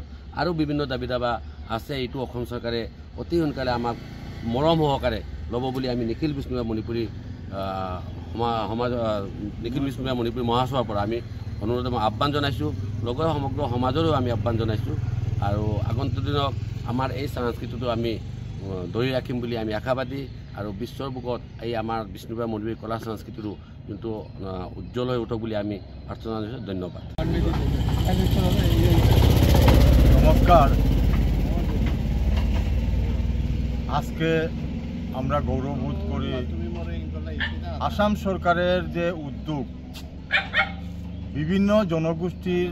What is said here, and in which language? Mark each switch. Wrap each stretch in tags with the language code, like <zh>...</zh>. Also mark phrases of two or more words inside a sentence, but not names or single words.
<as>আৰু বিভিন্ন দাবী দাবা আছে এইটো অসম চৰকাৰে অতি সোনকালে আমাক মৰম সহকাৰে ল'ব বুলি আমি নিখিল বিষ্ণুপ্ৰিয়া মণিপুৰী সমাজ নিখিল বিষ্ণুপ্ৰিয়া মণিপুৰী মহাসভাৰ পৰা আমি অনুৰোধ আহ্বান জনাইছোঁ। লগতে সমগ্ৰ সমাজৰো আমি আহ্বান জনাইছোঁ। আৰু আগন্তুক দিনত আমাৰ এই সংস্কৃতিটো আমি ধৰি ৰাখিম বুলি আমি আশাবাদী। আৰু বিশ্বৰ বুকত এই আমাৰ বিষ্ণুপ্ৰিয়া মণিপুৰী কলা সংস্কৃতিটো যোনটো উজ্জ্বল হৈ উঠক বুলি আমি প্ৰাৰ্থনা জনাইছোঁ। ধন্যবাদ।</as> <bn>নমস্কার। আজকে আমরা গৌরববোধ করি আসাম সরকারের যে উদ্যোগ বিভিন্ন জনগোষ্ঠীর</bn>